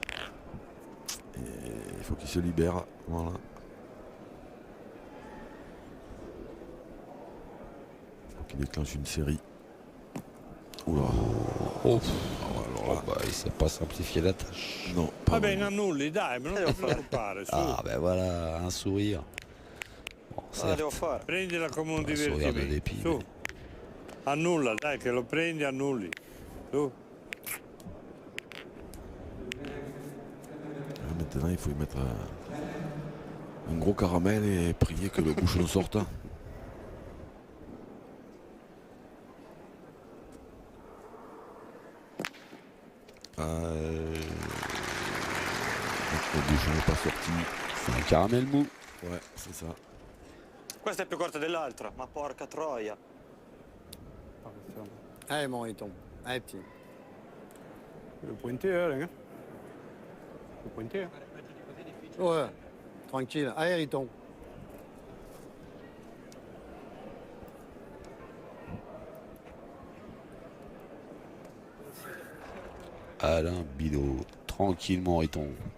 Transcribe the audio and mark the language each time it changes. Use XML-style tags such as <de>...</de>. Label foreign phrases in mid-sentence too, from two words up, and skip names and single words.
<fr>Et il faut qu'il se libère. Voilà. Il faut qu'il déclenche une série. Oula. Oh. Alors là, Il ne sait pas simplifier la tâche. non, pas</fr> <it>Vabbè,</it> <fr>vraiment.</fr> <it>annulli, dai, ma non ti preoccupare, su.</it> <fr>Ah ben voilà, un sourire. Bon,</fr> <it>Cosa devo fare? Prendila come un un</it> <fr>sourire de</fr> <it>divertimento.</it> <fr>dépit.</fr> <it>Su. Annulla, dai, che lo prendi, annulli. Su.</it> <fr>Maintenant, il faut y mettre un gros caramel et prier que le bouchon sorte. Le bouchon n'est pas sorti. C'est un caramel mou. Ouais, c'est ça.</fr> <it>Questa è più corta dell'altra, ma porca troia.</it> <fr>Mon Riton. Allez, petit. Le pointeur, hein? Le pointeur. Ouais, tranquille. Allez, Riton. Alain Bidot, tranquillement Riton.</fr>